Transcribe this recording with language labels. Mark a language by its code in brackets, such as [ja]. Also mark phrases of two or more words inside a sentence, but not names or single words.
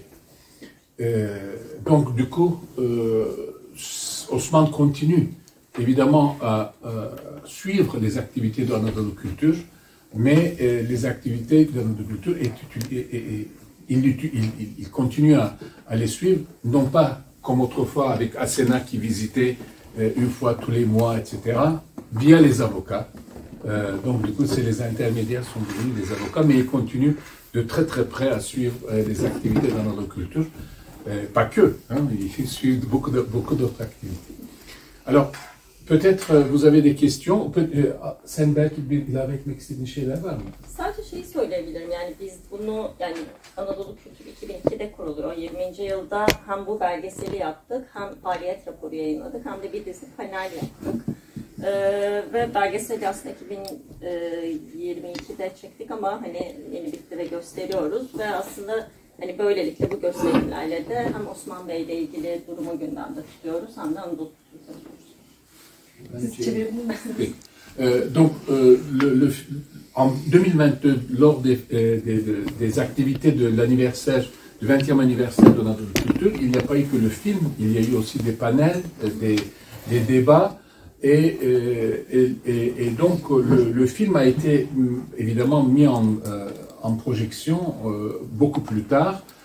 [fr] Donc, du coup, Osman continue évidemment à suivre les activités de l'Anadolu Culture, mais les activités de l'Anadolu Culture, il continue à les suivre, non pas comme autrefois avec Asena qui visitait une fois tous les mois, etc., via les avocats. Donc, du coup, les intermédiaires sont devenus des avocats, mais ils continuent de très très près à suivre les activités dans notre culture. Pas que, hein, ils suivent beaucoup d'autres activités. Alors, peut-être vous avez des questions. [tr] Sen belki bir ilave etmek istediğin şeyler var mı? Sadece şeyi söyleyebilirim, yani biz bunu, yani Anadolu Kültür 2002'de kuruluyor, 20. yılda hem bu belgeseli yaptık, hem faaliyet raporu yayınladık, hem de bir dizi panel yaptık. Ve belgeseli aslında 2022'de çektik ama hani yeni bitti ve gösteriyoruz ve aslında hani böylelikle bu gösterimlerle de hem Osman Bey ile ilgili durumu gündemde tutuyoruz hem de Anadolu [fr] Donc, en 2022, lors des activités de l'anniversaire, du 20e anniversaire de notre culture, il n'y a pas eu que le film, il y a eu aussi des panels, des débats, et donc le film a été évidemment mis en projection beaucoup plus tard.